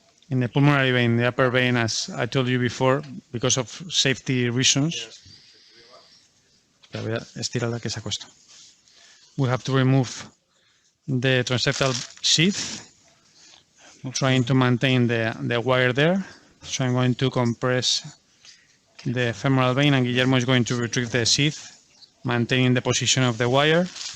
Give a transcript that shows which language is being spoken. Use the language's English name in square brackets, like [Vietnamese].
[English] In the pulmonary vein, the upper vein, as I told you before, because of safety reasons. [Spanish] Espera, voy a estirarla que se acuesta. [English] We have to remove the transseptal sheath, trying to maintain the wire there. So I'm going to compress the femoral vein, and Guillermo is going to retrieve the sheath, maintaining the position of the wire.